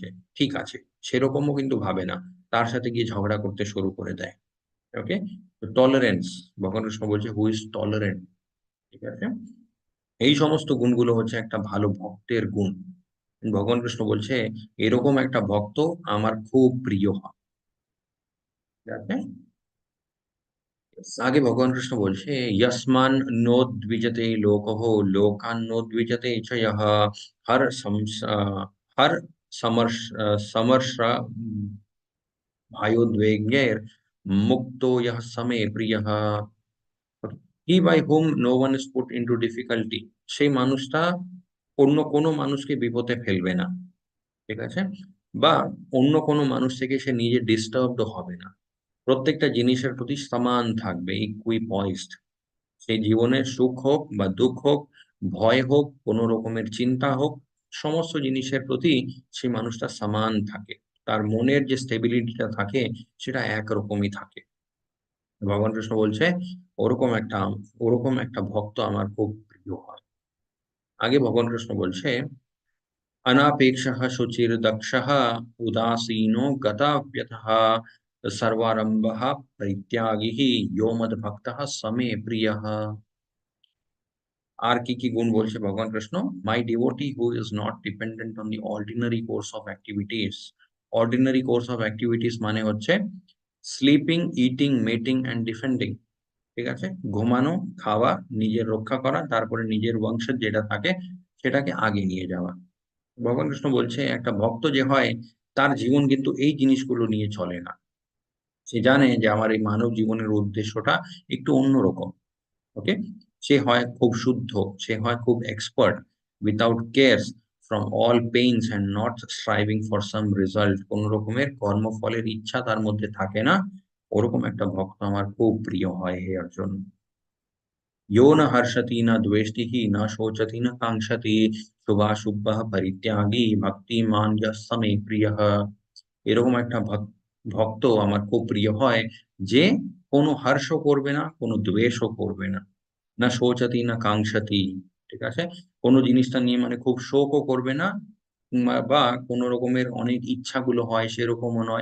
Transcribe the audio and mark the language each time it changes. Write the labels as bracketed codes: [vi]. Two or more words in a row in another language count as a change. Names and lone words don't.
[bn] ঠিক আছে। সেরকমও কিন্তু ভাবে না। তার সাথে গিয়ে ঝগড়া করতে শুরু করে দেয়। ওকে? তো টলারেন্স, ভগবান কৃষ্ণ বলছে, [en] "who is tolerant?" [bn] ঠিক আছে? এই সমস্ত গুণগুলো হচ্ছে একটা ভালো ভক্তের গুণ। ভগবান কৃষ্ণ বলছে, "এরকম একটা ভক্ত আমার খুব প্রিয় হয়।" ঠিক আছে? আগে ভগবান কৃষ্ণ বলছে [sa] यस्मान् नोद्विजते लोकः लोकान् नोद्विजते च यः हर हर समर्षा भयोद्वेगैर् मुक्तो यः समे प्रियः [en] he by whom no one is put into difficulty [bn] সেই মানুষটা অন্য কোনো মানুষকে বিপদে ফেলবে না। ঠিক আছে? বা অন্য কোনো মানুষ থেকে সে নিজে ডিস্টার্বড হবে না। প্রত্যেকটা জিনিসের প্রতি সমান থাকবে, equipoised। সেই জীবনের সুখ হোক বা দুঃখ হোক, ভয় হোক, কোন রকমের চিন্তা হোক, সমস্ত জিনিসের প্রতি সেই মানুষটা সমান থাকে। তার মনের যে স্টেবিলিটিটা থাকে সেটা একরকমই থাকে। ভগবান কৃষ্ণ বলছে ওরকম একটা ভক্ত আমার খুব প্রিয় হয়। আগে ভগবান কৃষ্ণ বলছে [sa] अनापेक्षः शुचिर्दक्षः उदासीनो गताव्यथः सर्वारम्भः परित्यागी यो मद्भक्तः स मे प्रियः। [bn] আর কি কি গুণ বলছে ভগবান কৃষ্ণ? [en] My devotee who is not dependent on the ordinary course of activities. ordinary course of activities [bn] মানে হচ্ছে [en] sleeping, eating, mating and defending. [bn] ঠিক আছে? ঘুমানো, খাওয়া, নিজের রক্ষা করা, তারপরে নিজের বংশের যেটা থাকে সেটাকে আগে নিয়ে যাওয়া। ভগবান কৃষ্ণ বলছে একটা ভক্ত যে হয় তার জীবন কিন্তু এই জিনিসগুলো নিয়ে চলে না। সে জানে যে আমার এই মানব জীবনের উদ্দেশ্যটা একটু অন্যরকম। ওকে? সে হয় খুব শুদ্ধ, সে হয় খুব এক্সপার্ট, [en] without cares from all pains and not striving for some result. [bn] কোন রকমের কর্মফলের ইচ্ছা তার মধ্যে থাকে না। ওরকম একটা ভক্ত আমার খুব প্রিয় হয় হে অর্জুন। [sa] यो न हर्षति न द्वेष्टि न शोचति न कांक्षति शुभाशुभः परित्यागी भक्तिमान यः स मे প্রিয়ः। [bn] এরকম একটা ভক্ত আমার খুব প্রিয় হয়, যে কোনো হর্ষ করবে না, কোনো দ্বেষও করবে না। [sa] না শোচতি না কাঙ্ক্ষতি। [bn] ঠিক আছে? কোনো জিনিসটা নিয়ে মানে খুব শোকও করবে না, বা কোনো রকমের অনেক ইচ্ছাগুলো হয় সেরকমও নয়।